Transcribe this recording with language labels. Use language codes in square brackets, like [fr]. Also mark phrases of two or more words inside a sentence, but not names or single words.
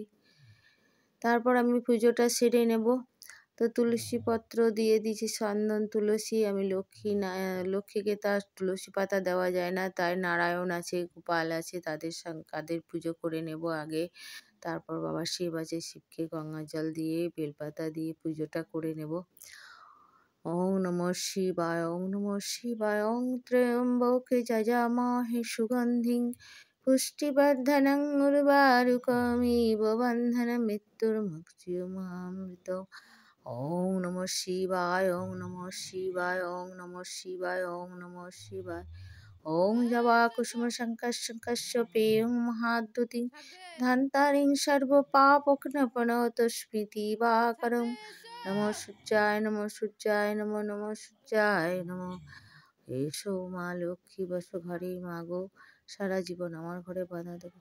[bn] তারপর আমি পুজোটা সেরে নেব। তো তুলসী পত্র দিয়ে দিয়েছি, চন্দন তুলসী। আমি লক্ষ্মীকে তার তুলসী পাতা দেওয়া যায় না, তাই নারায়ণ আছে, গোপাল আছে, তাদের পুজো করে নেব আগে। তারপর বাবা শিব আছে, শিবকে গঙ্গা জল দিয়ে বেলপাতা দিয়ে পুজোটা করে নেব। [sa] ওং নমঃ শিবায়, ওং নমঃ শিবায়, ওং ত্র্যম্বকে যজামহে সুগন্ধিং পুষ্টিবর্ধনং উর্বারুকমিব বন্ধনান্ মৃত্যুর্মুক্ষয়মামৃতम्। ওং নমঃ শিবায়, ওং নমঃ শিবায়, ওং নমঃ শিবায়, ওং নমঃ শিবায়। ওং জবা কুসুম শঙ্কস্য পেয়ং মহাদ্যুতিং ধান্তারিং সর্বপাপঘ্নপনত স্মৃতিবাকরং। নমঃ সূর্যায়, নমঃ সূর্যায়, নমঃ নমঃ সূর্যায় নমঃ। [bn] এসো মা লক্ষ্মী বসো ঘরে, মাগো সারা জীবন আমার ঘরে বাধা দেবো।